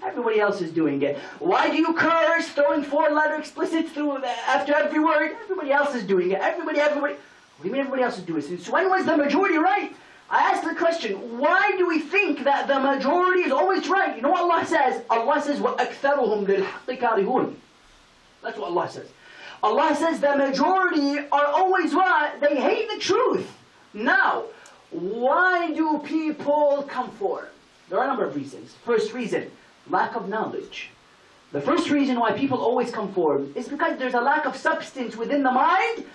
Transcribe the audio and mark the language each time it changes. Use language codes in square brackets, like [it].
[en] Everybody else is doing it. Why do you curse, throwing 4-letter explicit through after every word? Everybody else is doing it. Everybody. What do you mean everybody else is doing it? Since when was the majority right? I asked the question, why do we think that the majority is always right? You know what Allah says? Allah says, [ar] وَأَكْثَرُهُمْ لِلْحَقِّ كَارِهُونَ. [en] That's what Allah says. Allah says the majority are always what? They hate the truth. Now, why do people conform? There are a number of reasons. First reason, lack of knowledge. The first reason why people always conform is because there's a lack of substance within the mind.